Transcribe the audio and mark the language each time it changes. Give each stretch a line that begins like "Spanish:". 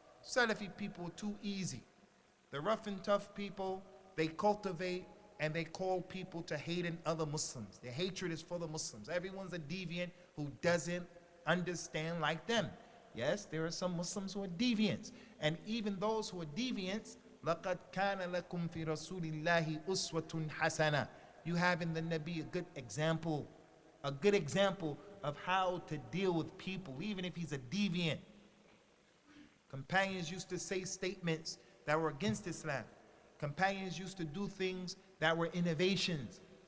English: Salafi people are too easy. The rough and tough people, they cultivate and they call people to hate in other Muslims. Their hatred is for the Muslims. Everyone's a deviant who doesn't understand like them. Yes, there are some Muslims who are deviants. And even those who are deviants,
Arabic: لَقَدْ كَانَ لَكُمْ فِي رَسُولِ اللَّهِ أُسْوَةٌ حَسَنَةٌ.
English: You have in the Nabi a good example of how to deal with people, even if he's a deviant. Companions used to say statements that were against Islam. Companions used to do things that were innovations.